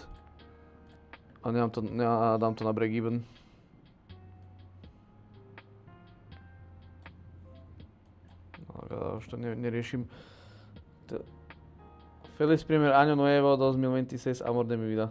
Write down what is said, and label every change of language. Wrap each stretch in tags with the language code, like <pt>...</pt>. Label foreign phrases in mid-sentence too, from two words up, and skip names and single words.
<sk>a dám to na</sk> <en>break even.</en> <sk>Už to neriešim.</sk> <es>Feliz primer año nuevo 2026, amor de mi vida.</es>